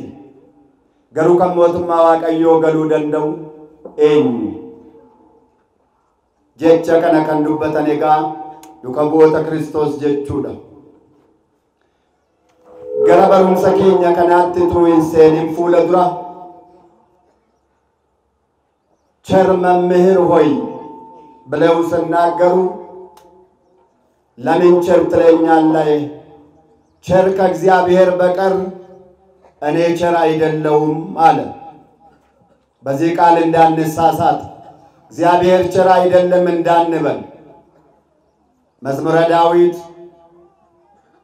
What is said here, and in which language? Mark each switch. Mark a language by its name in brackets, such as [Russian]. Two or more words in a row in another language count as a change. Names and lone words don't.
[Oromo] Garuu kan mootummaa waaqayyoo galuu danda'u eenyu? Jecha kana kan dubbatan egaa duuka bu'oota Kiristoos jechuudha. Gara barumsa keenya kanaatti utuu hin seenin fuula dura [Amharic] ቸር መምህር ሆይ ብለው ሲናገሩ ለምን ቸር ትለኛለህ? ቸር ከእግዚአብሔር በቀር እኔ ቸር አይደለሁም አለ። በዚህ ቃል እንዳንሳሳት እግዚአብሔር ቸር አይደለም እንዳንበል መዝሙረ ዳዊት